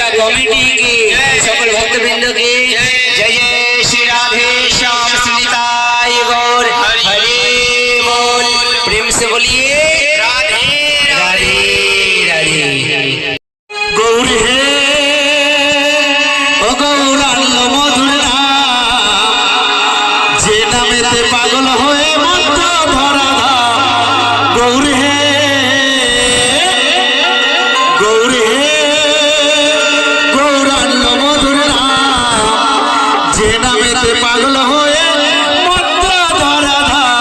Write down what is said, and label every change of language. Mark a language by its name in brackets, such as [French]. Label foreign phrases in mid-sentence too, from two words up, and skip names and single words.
[Bangla] কমিটিকে সকল ভক্তবৃন্দকে জয় জয় শ্রী রাধে শ্যাম শ্রীতাই গৌর হরে [Hindi] बोल प्रेम से बोलिए राधे राधे राधे [Bangla] গৌর হে ও গৌরাঙ্গ মধুর নাম, যে নামেতে পাগল হয়ে মন্ত্র ধরা ধাম। গৌর হে গৌর হে গৌরাঙ্গ মধুর নাম, যে নামেতে পাগল হয়ে মন্ত্র ধরা ধাম।